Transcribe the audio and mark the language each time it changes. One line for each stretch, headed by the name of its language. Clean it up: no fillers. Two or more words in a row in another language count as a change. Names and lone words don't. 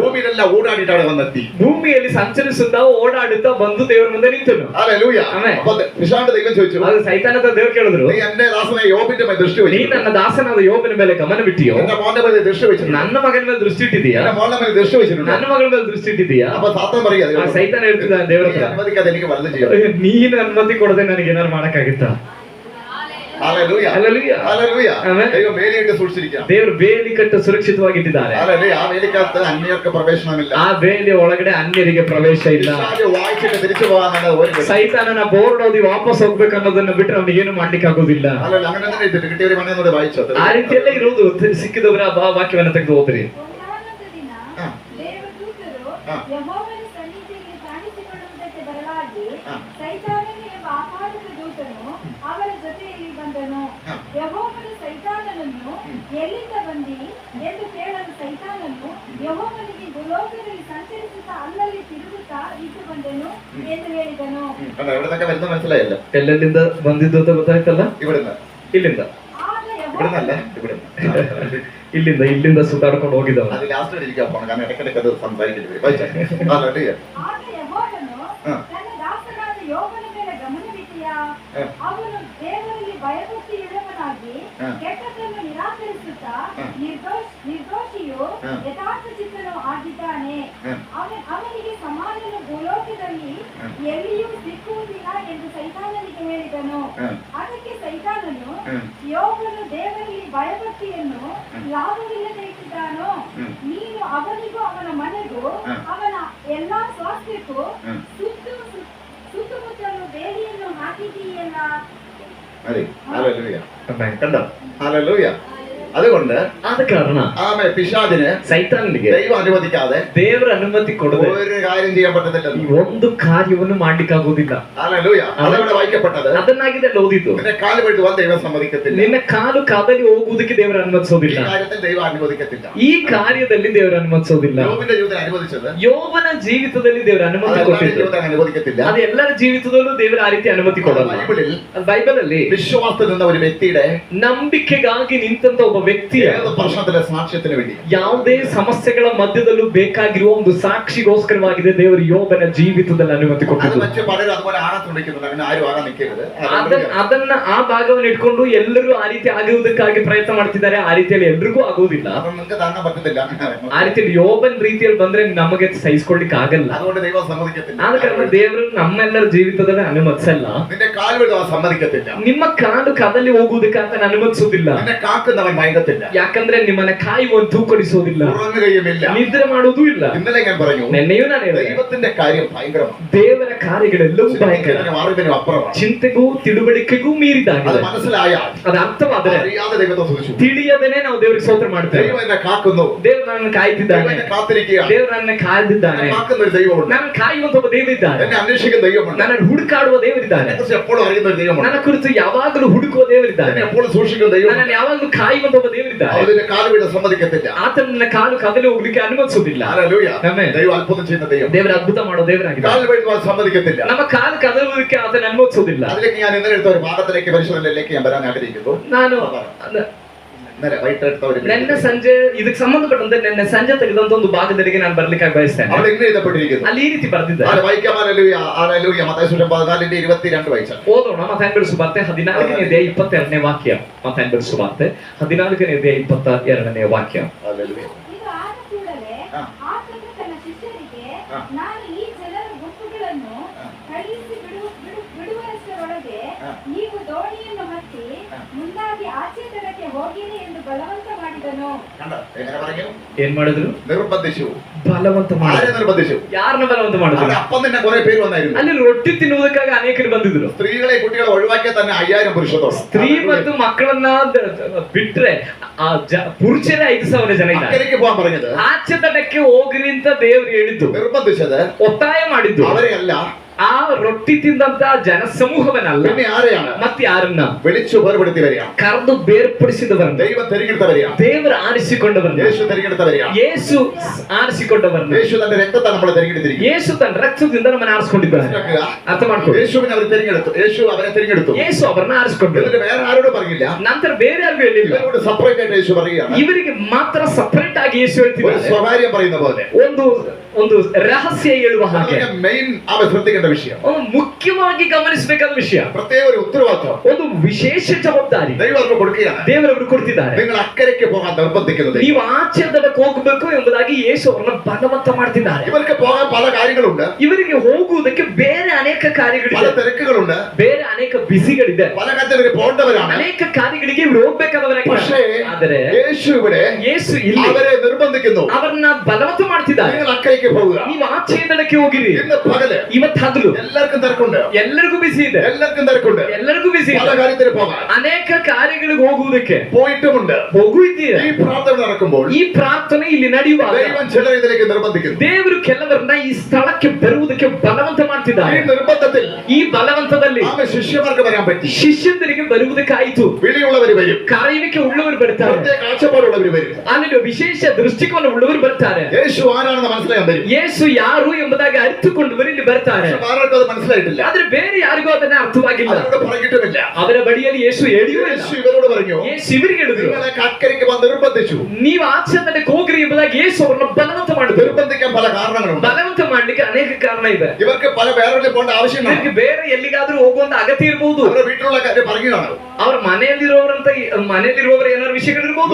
Malayalam: ഭൂമിയിലെല്ലാം ഓടാടിയിട്ടാണ് വന്നെത്തി.
Kannada: ಭೂಮಿಯಲ್ಲಿ ಸಂಚರಿಸುತ್ತಾ ಓಡಾಡುತ್ತಾ ಬಂದು ದೇವರ ಮುಂದೆ ನಿಂತನು.
Malayalam: ഹല്ലേലൂയ. അപ്പൊ പിശാചിന്റെ ദൈവം ചോദിച്ചു,
Kannada: ಆಗ ಸೈತಾನದ ದೇವರು ಕೇಳಿದ್ರು,
Malayalam: നീ എന്റെ ദാസനെ യോബിന്റെ മേൽ ദൃഷ്ടി
Kannada: ನೀ
Malayalam: വെച്ചു,
Kannada: ನನ್ನ ದಾಸನಾದ ಯೋಬನ ಮೇಲೆ ಗಮನ ಬಿಟ್ಟಿಯೋ,
Malayalam: എന്റെ മോന്റെ മേൽ ദൃഷ്ടി വെച്ചു,
Kannada: ನನ್ನ ಮಗನ ಮೇಲೆ ದೃಷ್ಟಿ ಇಟ್ಟಿದೀಯಾ,
Malayalam: എന്റെ മോന്റെ മേൽ ദൃഷ്ടി വെച്ചിട്ടുണ്ട്.
Kannada: ನನ್ನ ಮಗನ ಮೇಲೆ ದೃಷ್ಟಿ ಇಟ್ಟಿದೀಯಾ.
Malayalam: അപ്പൊ സാത്താൻ പറയാ,
Kannada: ಆ ಸೈತಾನ ಹೇಳ್ತಿದ್ದಾನೆ ದೇವರ ಹತ್ರ,
Malayalam: അനുവദിക്കാതെ എനിക്ക് വല്ലതും ചെയ്യാം.
Kannada: ನೀನು ಅನುಮತಿ ಕೊಡದೆ ನನಗೆ ಏನಾರು ಮಾಡಕ್ಕಾಗುತ್ತಾ? Hallelujah. Hallelujah. Hallelujah. Amen.
Malayalam: ദൈവം വേലിയിട്ട് സൂക്ഷിച്ചിരിക്കാം.
Kannada: ದೇವರು ಬೇಲಿ ಕಟ್ಟು ಸುರಕ್ಷಿತವಾಗಿಟ್ಟಿದ್ದಾರೆ. Hallelujah.
Malayalam: ആ വേലിക്കകത്ത് അന്യർക്ക് പ്രവേശനമില്ല.
Kannada: ಆ ಬೇಲಿ ಒಳಗಡೆ ಅನ್ಯರಿಗೆ ಪ್ರವೇಶ ಇಲ್ಲ.
Malayalam: പിശാച് വായിച്ചിട്ട് തിരിച്ചു പോകാനാണ് ഒരു വഴി.
Kannada: ಸೈತಾನನ ಬೋರ್ಡ್ ಓದಿ ವಾಪಸ್ ಹೋಗ್ಬೇಕು ಅನ್ನೋದನ್ನ ಬಿಟ್ಟರೆ ಅವನಿಗೆ ಏನು ಮಾಡ್ಲಿಕ್ಕೆ ಆಗೋದಿಲ್ಲ. Hallelujah.
Malayalam: അങ്ങനെ തന്നെ ഇട്ടിട്ട് കിട്ടിയ ഒരു മണിയോട് വായിച്ചു.
Kannada: ಆ ರೀತಿಯಲ್ಲೇ ಇರುವುದು. ಸಿಕ್ಕಿದವರ ವಾಕ್ಯವನ್ನ ತೆಗೆದು ಓದ್ರಿ. ಒಂದಾನೊಂದು ದಿನ ಹಾ. ದೇವದೂತರು ಹಾ. ಯೆಹೋವನ ಸನ್ನಿಧಿಯಲ್ಲಿ ಕಾಣಿಸಿಕೊಳ್ಳುವುದಕ್ಕೆ ಬರಲಾಗಿ ಹಾ. ಸೈತಾನನು ಎಂಬ ಆಕಾಶದ ದೂತನು ಅವರ ಜೊತೆಯಲ್ಲಿ ಬಂದನು. ಹಾ. ಯೆಹೋವನು ಸೈತಾನನನ್ನು ಎಲ್ಲಿಂದ ಬಂದಿ ಎಂದು ಕೇಳಲು ಸೈತಾನನು ಯೆಹೋವನಿಗೆ ಭೂಲೋಕದಲ್ಲಿ ಸಂಚರಿಸುತ್ತಾ ಅಲ್ಲಲ್ಲಿ ತಿರುಗುತ್ತಾ ಇದ್ದು ಬಂದೆನು ಎಂದು ಹೇಳಿದನು.
Malayalam: കണ്ടോ എവിടുന്നൊക്കെ വരുന്ന മനസ്സിലായല്ലോ.
Kannada: ಎಲ್ಲೆಲ್ಲಿಂದ ಬಂದಿದ್ದು ಅಂತ ಗೊತ್ತಾಯ್ತಲ್ಲ.
Malayalam: ഇവിടുന്ന്
Kannada: ಆಗ ಇಲ್ಲಿಂದ
Malayalam: ഇവിടുന്നല്ല
Kannada: ಯೆಹೋವನು ಇಲ್ಲಿಂದ ಸುತ್ತಾಡ್ಕೊಂಡು ಹೋಗಿದ್ದವ.
Malayalam: അത് ലാസ്റ്റ് ഇരിക്കാൻ പോണം കാരണം ഇടയ്ക്കിടയ്ക്ക് അത് സംസാരിക്കേണ്ടി വരും. വായിച്ചേ. Hallelujah.
Kannada: ಆಗ ಯೆಹೋವನು ಹಾ. ತನ್ನ ದಾಸನಾದ ಯೋಬನ ಮೇಲೆ ಗಮನವಿದೆಯಾ? ಹಾ. ಅವನು ದೇವರಲ್ಲಿ ಭಯಭಕ್ತಿಯುಳ್ಳವನಾಗಿ ಹಾ. ಕೆಟ್ಟದ್ದನ್ನು ನಿರಾಕರಿಸುತ್ತಾ ಹಾ. ನಿರ್ದೋಷಿಯು ಹಾ. ಯಥಾರ್ಥ ಚಿತ್ತನು ಆಗಿದ್ದಾನೆ. ಹಾ. ಅವನಿಗೆ ಸಮಾನನು ಭೂಲೋಕದಲ್ಲಿ ಹಾ. ಎಲ್ಲಿಯೂ ಸಿಕ್ಕುವುದಿಲ್ಲ ಎಂದು ಸೈತಾನನಿಗೆ ಹೇಳಿದನು. ಹಾ. ಅದಕ್ಕೆ ಸೈತಾನನು ಹಾ. ಯೋಬನು ದೇವರಲ್ಲಿ ಭಯಭಕ್ತಿಯನ್ನು ಲಾಭವಿಲ್ಲದೆ ಇಟ್ಟಿದ್ದಾನೋ? ಹ್ಮ್. ನೀನು ಅವನಿಗೂ ಅವನ ಮನೆಗೂ ಹಾ. ಅವನ ಎಲ್ಲಾ ಸ್ವಾಸ್ಥ್ಯಕ್ಕೂ ಹಾ. ಸುತ್ತಮುತ್ತಲು ಬೇಲಿಯನ್ನು ಹಾಕಿದೀಯಲ್ಲ.
Malayalam: മതി. Hallelujah. Amen. കണ്ടോ? Hallelujah. അതുകൊണ്ട്
Kannada: ಆದ ಕಾರಣ
Malayalam: ആമേ പിശാചിന്
Kannada: ಸೈತಾನನಿಗೆ
Malayalam: ദൈവം അനുവദിക്കാതെ
Kannada: ದೇವರ ಅನುಮತಿ ಕೊಡದೆ
Malayalam: ഒരു കാര്യം ചെയ്യാൻ പറ്റത്തില്ല.
Kannada: ಈ ಒಂದು ಕಾರ್ಯವನ್ನು ಮಾಡ್ಲಿಕ್ಕಾಗೋದಿಲ್ಲ.
Malayalam: Hallelujah. അതവിടെ വായിക്കപ്പെട്ടത്
Kannada: ಅದನ್ನಾಗಿದೆ ಓದಿದ್ದು.
Malayalam: നിന്റെ കാല് വെട്ടുവാൻ ദൈവം സമ്മതിക്കത്തില്ല.
Kannada: ನಿನ್ನ ಕಾಲು ಕಾದಲ್ಲಿ ಹೋಗುವುದಕ್ಕೆ ದೇವರು
Malayalam: ഈ
Kannada: ಅನುಮತಿಸೋದಿಲ್ಲ.
Malayalam: കാര്യത്തിൽ ദൈവം അനുവദിക്കത്തില്ല.
Kannada: ಈ ಕಾರ್ಯದಲ್ಲಿ ದೇವರು ಅನುಮತಿಸೋದಿಲ್ಲ.
Malayalam: യോബിന്റെ ജീവിതത്തിൽ അനുവദിച്ചത്
Kannada: ಯೋಬನ ಜೀವಿತದಲ್ಲಿ ದೇವರು ಅನುಮತಿ
Malayalam: അതെല്ലാവരുടെ
Kannada: ಕೊಟ್ಟಿದ್ದು.
Malayalam: ജീവിതത്തിൽ അനുവദിക്കത്തില്ല.
Kannada: ಅದು ಎಲ್ಲರ ಜೀವಿತದಲ್ಲೂ ದೇವರು ಆ ರೀತಿ ಅನುಮತಿ ಕೊಡಲ್ಲ.
Malayalam: ബൈബിളിൽ
Kannada: ಅದು ಬೈಬಲ್ ಅಲ್ಲಿ
Malayalam: വിശ്വാസത്തിൽ നിന്ന ഒരു വ്യക്തിയുടെ
Kannada: ನಂಬಿಕೆಗಾಗಿ ನಿಂತಂತ ಒಬ್ಬ ವ್ಯಕ್ತಿಯ
Malayalam: ഏത് പ്രശ്നത്തിലെ സാക്ഷ്യത്തിന് വേണ്ടി
Kannada: ಯಾವುದೇ ಸಮಸ್ಯೆಗಳ ಮಧ್ಯದಲ್ಲೂ ಬೇಕಾಗಿರುವ ಒಂದು ಸಾಕ್ಷಿಗೋಸ್ಕರವಾಗಿದೆ ದೇವರು ಯೋಬನ ಜೀವಿತದಲ್ಲಿ ಅನುಮತಿ
Malayalam: അത്
Kannada: ಕೊಟ್ಟಿದ್ದು.
Malayalam: വെച്ച് പലരും അതുപോലെ ആകാൻ ശ്രമിക്കുന്നുണ്ട്. അങ്ങനെ ആരും ആകാൻ നിൽക്കരുത്.
Kannada: ಅದನ್ನ ಆ ಭಾಗವನ್ನು ಇಟ್ಕೊಂಡು ಎಲ್ಲರೂ ಆ ರೀತಿ ಆಗುವುದಕ್ಕಾಗಿ ಪ್ರಯತ್ನ ಮಾಡ್ತಿದ್ದಾರೆ. ಆ ರೀತಿಯಲ್ಲಿ ಎಲ್ರಿಗೂ ಆಗುವುದಿಲ್ಲ.
Malayalam: അപ്പം നിങ്ങൾക്ക് താങ്ങാൻ പറ്റത്തില്ല.
Kannada: ಆ ರೀತಿಯಲ್ಲಿ ಯೋಬನ್ ರೀತಿಯಲ್ಲಿ ಬಂದ್ರೆ ನಮಗೆ ಸಹಿಸ್ಕೊಳ್ಳಿಕ್ಕೆ ಆಗಲ್ಲ.
Malayalam: അതുകൊണ്ട് ദൈവം സമ്മതിക്കത്തില്ല.
Kannada: ಆದ ಕಾರಣ ದೇವರು ನಮ್ಮೆಲ್ಲರ ಜೀವಿತದಲ್ಲಿ ಅನುಮತಿಸಲ್ಲ.
Malayalam: നിന്റെ കാൽ വെട്ടുവാൻ സമ്മതിക്കത്തില്ല.
Kannada: ನಿಮ್ಮ ಕಾಲು ಕದಲ್ಲಿ ಹೋಗುವುದಕ್ಕೆ ಆತನ ಅನುಮತಿಸುವುದಿಲ್ಲ.
Malayalam: നിന്നെ കാക്കുന്നവൻ മയങ്ങത്തില്ല.
Kannada: ಯಾಕಂದ್ರೆ ನಿಮ್ಮನ್ನ ಕಾಯುವಂತ ತೂಕಡಿಸೋದಿಲ್ಲ,
Malayalam: ഉറങ്ങുകയുമില്ല.
Kannada: ನಿದ್ರೆ ಮಾಡುವುದೂ ಇಲ್ಲ.
Malayalam: ഇന്നലെ ഞാൻ പറഞ്ഞു
Kannada: ನೆನ್ನೆಯೂ ನಾನು ಹೇಳಿದೆ,
Malayalam: ദൈവത്തിന്റെ കാര്യം ഭയങ്കരമാണ്.
Kannada: ದೇವರ ಕಾರ್ಯಗಳೆಲ್ಲವೂ ಭಯಂಕರ,
Malayalam: അറിവിനും ಅಪ್ಪുറമാണ്.
Kannada: ಚಿಂತೆಗೂ ತಿಳುವಳಿಕೆಗೂ
Malayalam: അത്
Kannada: ಮೀರಿದಾಗಿದೆ.
Malayalam: മനസ്സിലായാൽ
Kannada: ಅದು ಅರ್ಥವಾದರೆ
Malayalam: അറിയാതെ ദൈവത്തെ സൂക്ഷിച്ചു.
Kannada: ತಿಳಿಯದೇನೆ ನಾವು ದೇವರಿಗೆ ಸ್ತೋತ್ರ ಮಾಡ್ತೇವೆ.
Malayalam: ദൈവം എന്നെ കാക്കുന്നു.
Kannada: ದೇವರು ನನ್ನ ಕಾಯ್ತಿದ್ದಾನೆ,
Malayalam: ദൈവം എന്നെ കാത്തിരിക്കുകയാണ്.
Kannada: ದೇವರು ನನ್ನ ಕಾಯ್ದಿದ್ದಾನೆ.
Malayalam: എന്നെ കാക്കുന്ന ഒരു ദൈവമുണ്ട്.
Kannada: ನನ್ನ ಕಾಯುವಂತ ಒಬ್ಬ ದೇವರಿದ್ದಾನೆ.
Malayalam: എന്നെ അന്വേഷിക്കുന്ന ദൈവമുണ്ട്.
Kannada: ನನ್ನ ಹುಡುಕಾಡುವ ದೇವರಿದ್ದಾನೆ.
Malayalam: എന്നെക്കുറിച്ച് എപ്പോഴും അറിയുന്ന ഒരു ദൈവമുണ്ട്.
Kannada: ನನ್ನ ಕುರಿತು ಯಾವಾಗಲೂ ಹುಡುಕುವ ದೇವರಿದ್ದಾನೆ.
Malayalam: എന്നെ എപ്പോഴും സൂക്ഷിക്കുന്ന ദൈവമുണ്ട്.
Kannada: ನನ್ನನ್ನು ಯಾವಾಗಲೂ ಕಾಯುವಂತ ಒಬ್ಬ ದೇವರಿದ್ದಾನೆ.
Malayalam: അതിന്റെ കാല് വീട് സമ്മതിക്കത്തില്ല.
Kannada: ಆತನ ನನ್ನ ಕಾಲು ಕದಲಿ ಹೋಗ್ಲಿಕ್ಕೆ ಅನುಮತಿಸುವುದಿಲ್ಲ.
Malayalam: ഹല്ലേലൂയ.
Kannada: ಆಮೆನ್.
Malayalam: ദൈവം അത്ഭുതം ചെയ്യുന്ന ദൈവം.
Kannada: ದೇವರ ಅದ್ಭುತ ಮಾಡೋ ದೇವರಾಗಿದ್ದಾನೆ.
Malayalam: കാല് വീഴുവാൻ സമ്മതിക്കത്തില്ല.
Kannada: ನಮ್ಮ ಕಾಲು ಕದಲುವುದಕ್ಕೆ ಆತನ ಅನುಮತಿಸುವುದಿಲ್ಲ.
Malayalam: അതിലേക്ക് ഞാൻ ഇന്നലെ എടുത്ത ഒരു ഭാഗത്തിലേക്ക് പരിശോധനയിലേക്ക് ഞാൻ വരാൻ ആഗ്രഹിക്കുന്നു.
Kannada: ನಾನು
Malayalam: ഇന്നലെ വൈകിട്ട് എടുത്ത ഒരു
Kannada: ನೆನ್ನೆ ಸಂಜೆ ಇದಕ್ಕೆ ಸಂಬಂಧಪಟ್ಟಂತೆ ನೆನ್ನೆ ಸಂಜೆ ತೆಗೆದಂತ ಒಂದು ಭಾಗದಲ್ಲಿಗೆ ನಾನು ಬರ್ಲಿಕ್ಕೆ ಬಯಸ್ತೇನೆ.
Malayalam: അവിടെ ഇങ്ങനെ എഴുതപ്പെട്ടിരിക്കുന്നു.
Kannada: ಅಲ್ಲಿ ಈ ರೀತಿ ಬರ್ದಿದ್ದಾರೆ.
Malayalam: അത് വായിക്കാം. ഹല്ലേലൂയ. ഹല്ലേലൂയ. മത്തായി സുവിശേഷം 14:22 വായിച്ചാൽ
Kannada: ಓದೋಣ. ಮತ್ತಾಯನ ಸುವಾರ್ತೆ 14ನೇ ಅಧ್ಯಾಯ 22ನೇ ವಾಕ್ಯ. ಮತ್ತಾಯನ ಸುವಾರ್ತೆ 14ನೇ ಅಧ್ಯಾಯ 22ನೇ ವಾಕ್ಯ.
Malayalam: ഹല്ലേലൂയ.
Kannada: ಇದು ಆದ ಕೂಡಲೇ ಹಾ. ಆತನು ತನ್ನ ಶಿಷ್ಯರಿಗೆ, ಹಾ. ನಾನು ಈ ಜನರ ಗುಂಪುಗಳನ್ನು ಹಾ. ಕಳುಹಿಸಿ ಬಿಡುವಷ್ಟರೊಳಗೆ ಹಾ. ನೀವು ದೋಣಿಯನ್ನು ಹತ್ತಿ ಹಾ. ಮುಂದಾಗಿ ಆಚೆ ತಡಕ್ಕೆ ಹೋಗಿರಿ ಎಂದು ಬಲವಂತ ಮಾಡಿದನು.
Malayalam: കണ്ടോ? എങ്ങനെ പറഞ്ഞു?
Kannada: ಏನ್ ಮಾಡಿದ್ರು?
Malayalam: നിർബന്ധിച്ചു.
Kannada: ಬಲವಂತ
Malayalam: ആരെ
Kannada: ಮಾಡಿದ್ರು.
Malayalam: നിർബന്ധിച്ചു?
Kannada: ಯಾರನ್ನ ಬಲವಂತ ಮಾಡಿದ್ರು?
Malayalam: അവിടെ അപ്പം തന്നെ കുറെ പേര് വന്നായിരുന്നു.
Kannada: ಅಲ್ಲಿ ರೊಟ್ಟಿ ತಿನ್ನುವುದಕ್ಕಾಗಿ ಅನೇಕರು ಬಂದಿದ್ರು.
Malayalam: സ്ത്രീകളെ കുട്ടികളെ ഒഴിവാക്കിയ തന്നെ 5000 പുരുഷത്തോളം.
Kannada: ಸ್ತ್ರೀ ಮತ್ತು ಮಕ್ಕಳನ್ನ ಬಿಟ್ರೆ ಆ ಪುರುಷರೇ 5,000 ಜನ ಇದ್ದಾರೆ.
Malayalam: അക്കരയ്ക്ക് പോകാൻ പറഞ്ഞത്,
Kannada: ಆಚೆ ತಟಕ್ಕೆ ಹೋಗ್ರಿ ಅಂತ ದೇವರು ಹೇಳಿದ್ದು,
Malayalam: നിർബന്ധിച്ചത്
Kannada: ಒತ್ತಾಯ ಮಾಡಿದ್ದು
Malayalam: അവരെയല്ല,
Kannada: ಆ ರೊಟ್ಟಿ ತಿಂದಂತ ಜನ ಸಮೂಹವನ್ನಲ್ಲ,
Malayalam: പിന്നെ ആരെയാണ്?
Kannada: ಮತ್ತೆ ಯಾರನ್ನ?
Malayalam: വിളിച്ചു വേർപെടുത്തിയവരെയാണ്.
Kannada: ಕರೆದು ಬೇರ್ಪಡಿಸಿದವರನ್ನ,
Malayalam: ദൈവം തെരഞ്ഞെടുത്തവരെയാണ്.
Kannada: ದೇವರು ಆರಿಸಿಕೊಂಡವರನ್ನ,
Malayalam: യേശു തെരഞ്ഞെടുത്തവരെയാണ്.
Kannada: ಯೇಸು ಆರಿಸಿಕೊಂಡವರನ್ನ,
Malayalam: യേശു തന്റെ രക്തത്തെ നമ്മളെ തെരഞ്ഞെടുത്തിരിക്കുന്നു.
Kannada: ಯೇಸು ತನ್ನ ರಕ್ತದಿಂದ ನಮ್ಮನ್ನ ಆರಿಸಿಕೊಂಡಿದ್ದಾನೆ. ಅರ್ಥ ಮಾಡ್ಕೊಳ್ಳಿ.
Malayalam: യേശുവിനെ അവർ തെരഞ്ഞെടുത്തു. യേശു അവരെ തെരഞ്ഞെടുത്തു.
Kannada: ಯೇಸು ಅವರನ್ನ ಆರಿಸಿಕೊಂಡ್ರು.
Malayalam: എന്നിട്ട് വേറെ ആരോടും പറഞ്ഞില്ല.
Kannada: ನಂತರ ಬೇರೆ ಯಾರಿಗೂ ಹೇಳಿಲ್ಲ.
Malayalam: ഇവരോട് സെപ്പറേറ്റ് ആയിട്ട് യേശു പറയുകയാണ്.
Kannada: ಇವರಿಗೆ ಮಾತ್ರ ಸಪರೇಟ್ ಆಗಿ ಯೇಸು
Malayalam: ഒരു
Kannada: ಹೇಳ್ತಿದ್ದಾರೆ.
Malayalam: സ്വകാര്യം പറയുന്ന പോലെ.
Kannada: ಒಂದು ರಹಸ್ಯ ಹೇಳುವ ಹಾಗೆ
Malayalam: മെയിൻ അവൻ ശ്രദ്ധിക്കേണ്ട വിഷയം,
Kannada: ಒಂದು ಮುಖ್ಯವಾಗಿ ಗಮನಿಸಬೇಕಾದ ವಿಷಯ,
Malayalam: പ്രത്യേക ഒരു ഉത്തരവാദിത്വം
Kannada: ಒಂದು ವಿಶೇಷ ಜವಾಬ್ದಾರಿ
Malayalam: ദൈവം അവർക്ക് കൊടുക്കുകയാണ്.
Kannada: ದೇವರವರು ಕೊಡ್ತಿದ್ದಾರೆ.
Malayalam: നിങ്ങൾ അക്കരയ്ക്ക് പോകാൻ നിർബന്ധിക്കുന്നത്.
Kannada: ನೀವು ಆಚೆ ದಡಕ್ಕೆ ಹೋಗಬೇಕು ಎಂಬುದಾಗಿ ಯೇಸು ಅವರನ್ನ ಬಲವಂತ ಮಾಡ್ತಿದ್ದಾರೆ.
Malayalam: ഇവർക്ക് പോകാൻ പല കാര്യങ്ങളുണ്ട്,
Kannada: ಇವರಿಗೆ ಹೋಗುವುದಕ್ಕೆ ಬೇರೆ ಅನೇಕ
Malayalam: പല
Kannada: ಕಾರ್ಯಗಳಿದೆ,
Malayalam: തിരക്കുകളുണ്ട്,
Kannada: ಬೇರೆ ಅನೇಕ ಬಿಸಿಗಳಿದೆ,
Malayalam: പല കാര്യത്തിൽ പോകേണ്ടവരാണ്.
Kannada: ಅನೇಕ ಕಾರ್ಯಗಳಿಗೆ ಇವರು
Malayalam: പക്ഷേ
Kannada: ಹೋಗ್ಬೇಕಾದವರಾಗಿದ್ದಾರೆ. ಆದರೆ
Malayalam: യേശു ഇവിടെ
Kannada: ಯೇಸು ಇಲ್ಲಿ
Malayalam: അവരെ നിർബന്ധിക്കുന്നു,
Kannada: ಅವರನ್ನ ಬಲವಂತ ಮಾಡ್ತಿದ್ದಾರೆ.
Malayalam: നിങ്ങൾ ಅಕ್ಕರೆಗೆ പോകുക.
Kannada: ನೀವು ಆಚೆ ದಡಕ್ಕೆ ಹೋಗಿರಿ.
Malayalam: ഇന്ന് പകല്
Kannada: ಇವತ್ತು ಹಗಲು
Malayalam: എല്ലാവർക്കും തിരക്കുണ്ട്,
Kannada: ಎಲ್ಲರಿಗೂ ಬಿಸಿ ಇದೆ,
Malayalam: എല്ലാവർക്കും തിരക്കുണ്ട്,
Kannada: ಎಲ್ಲರಿಗೂ ಬಿಸಿ
Malayalam: പല
Kannada: ಇದೆ,
Malayalam: കാര്യത്തിൽ പോകാൻ
Kannada: ಅನೇಕ ಕಾರ್ಯಗಳಿಗೆ ಹೋಗುವುದಕ್ಕೆ
Malayalam: പോയിട്ടുമുണ്ട്.
Kannada: ಹೋಗು ಇದ್ದೀರಾ.
Malayalam: ഈ പ്രാർത്ഥന നടക്കുമ്പോൾ
Kannada: ಈ ಪ್ರಾರ್ಥನೆ ಇಲ್ಲಿ ನಡೆಯುವಾಗ
Malayalam: ദൈവം ചിലരെ ഇതിലേക്ക് നിർബന്ധിക്കുന്നു.
Kannada: ದೇವರು ಕೆಲವರನ್ನ ಈ ಸ್ಥಳಕ್ಕೆ ಬರುವುದಕ್ಕೆ ಬಲವಂತ
Malayalam: ഈ
Kannada: ಮಾಡ್ತಿದ್ದಾರೆ.
Malayalam: നിർബന്ധത്തിൽ
Kannada: ಈ ಬಲವಂತದಲ್ಲಿ
Malayalam: ആമ ശിഷ്യന്മാർക്ക് വരാൻ പറ്റി.
Kannada: ಶಿಷ್ಯಂದರಿಗೆ ಬರುವುದಕ್ಕಾಯಿತು.
Malayalam: വിളിയുള്ളവർ വരും,
Kannada: ಕಾರ್ಯಕ್ಕೆ ಉಳ್ಳವರು ಬರ್ತಾರೆ,
Malayalam: പ്രത്യേക കാഴ്ചപ്പാടുള്ളവർ വരും.
Kannada: ಅಲ್ಲಿ ವಿಶೇಷ ದೃಷ್ಟಿಕೋನ ಉಳ್ಳವರು ಬರ್ತಾರೆ.
Malayalam: യേശു ആരാണെന്ന് മനസ്സിലാക്കാൻ വരും.
Kannada: ಯೇಸು ಯಾರು ಎಂಬುದಾಗಿ ಅರಿತುಕೊಂಡವರು ಇಲ್ಲಿ ಬರ್ತಾರೆ.
Malayalam: പക്ഷെ ആർക്കും അത് മനസ്സിലായിട്ടില്ല,
Kannada: ಆದ್ರೆ ಬೇರೆ ಯಾರಿಗೂ ಅದನ್ನ ಅರ್ಥವಾಗಿಲ್ಲ.
Malayalam: അവരോട് പറഞ്ഞിട്ടുമില്ല.
Kannada: ಅವರ ಬಳಿಯಲ್ಲಿ ಯೇಸು ಹೇಳಿಯೂ ಇಲ್ಲ.
Malayalam: യേശു ഇവരോട് പറഞ്ഞു,
Kannada: ಯೇಸು ಇವರಿಗೆ ಹೇಳಿದ್ರು,
Malayalam: നിങ്ങളെ അക്കരയ്ക്ക് പോകാൻ നിർബന്ധിച്ചു.
Kannada: ನೀವು ಆಚೆ ದಡಕ್ಕೆ ಹೋಗ್ರಿ ಎಂಬುದಾಗಿ ಯೇಸು ಅವರನ್ನ ಬಲವಂತ ಮಾಡಿದ್ರು.
Malayalam: നിർബന്ധിക്കാൻ പല കാരണങ്ങളുണ്ട്.
Kannada: ಬಲವಂತ ಮಾಡ್ಲಿಕ್ಕೆ ಅನೇಕ ಕಾರಣ ಇದೆ.
Malayalam: ഇവർക്ക് പല വേറെ പോകേണ്ട ആവശ്യമില്ല.
Kannada: ಇದಕ್ಕೆ ಬೇರೆ ಎಲ್ಲಿಗಾದ್ರೂ ಹೋಗುವಂತ ಅಗತ್ಯ ಇರಬಹುದು.
Malayalam: അവരുടെ വീട്ടിലുള്ള കാര്യം പറയുകയാണ്,
Kannada: ಅವ್ರ ಮನೆಯಲ್ಲಿರುವವರ ಏನಾದ್ರು ವಿಷಯಗಳಿರ್ಬೋದು,